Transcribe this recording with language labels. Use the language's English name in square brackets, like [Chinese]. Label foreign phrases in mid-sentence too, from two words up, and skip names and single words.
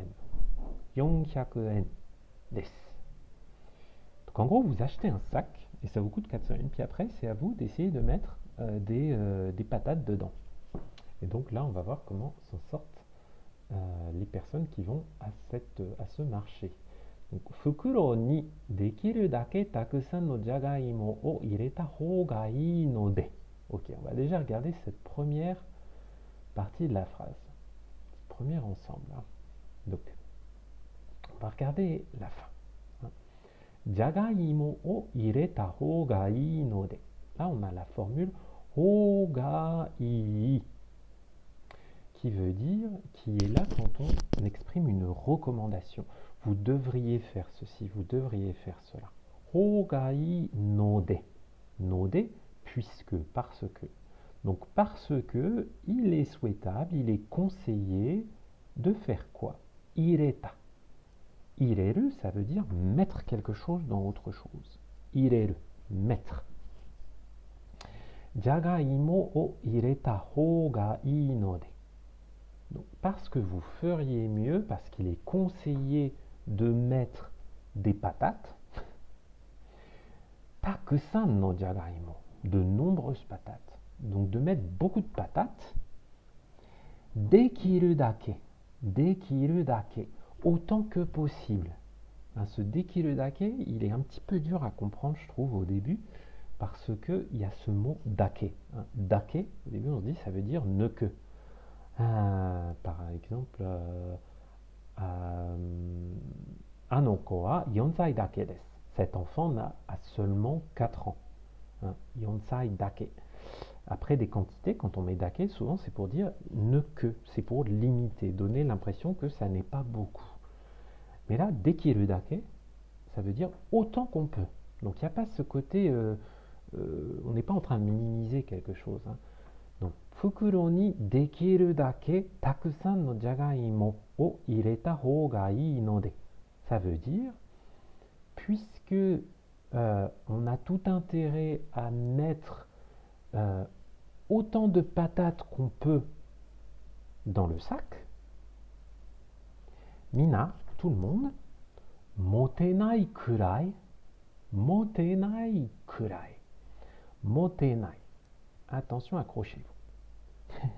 [Japanese] 400円です. [French] Donc en gros, vous achetez un sac et ça vous coûte 400 yens. Puis après, c'est à vous d'essayer de mettre des patates dedans. Et donc là, on va voir comment s'en sortent les personnes qui vont à ce marché. Donc, [Japanese] 袋にできるだけたくさんのじゃがいもを入れたほうがいいので. [French] Ok, on va déjà regarder cette première partie de la phrase. Ce premier ensemble. Donc, on va regarder la fin. [Japanese] じゃがいもを入れたほうがいいので. [French] Là, on a la formule [Japanese] ほうがいい, [French] qui veut dire, qui est là quand on exprime une recommandation. Vous devriez faire ceci, vous devriez faire cela. [Japanese] ほうがいいので。ので, [French] puisque, parce que. Donc, parce que, il est souhaitable, il est conseillé de faire quoi? Ireta. Ireru, ça veut dire mettre quelque chose dans autre chose. Ireru, mettre. [Japanese] じゃがいもを入れたほうがいいので. [French] Donc, parce que vous feriez mieux, parce qu'il est conseillé de mettre des patates, [Japanese] たくさんのじゃがいも, [French] de nombreuses patates. Donc, de mettre beaucoup de patates, [Japanese] できるだけ, [French] autant que possible. Ce [Japanese] できるだけ, [French] il est un petit peu dur à comprendre, je trouve, au début, parce qu'il y a ce mot dake. Dake, au début, on se dit, ça veut dire ne que. Par exemple, [Japanese] あの子は4歳だけです. [French] Cet enfant a seulement 4 ans. [Japanese] 4歳だけ. [French] Après des quantités, quand on met dake, souvent c'est pour dire ne que, c'est pour limiter, donner l'impression que ça n'est pas beaucoup. Mais là, [Japanese] できるだけ, [French] ça veut dire autant qu'on peut. Donc il n'y a pas ce côté, on n'est pas en train de minimiser quelque chose. Donc, [Japanese] 袋にできるだけたくさんのじゃがいもを入れたほうがいいので. [French] Ça veut dire, puisque on a tout intérêt à mettre autant de patates qu'on peut dans le sac, mina, tout le monde, [Japanese] 持てないくらい, [French] attention, accrochez-vous.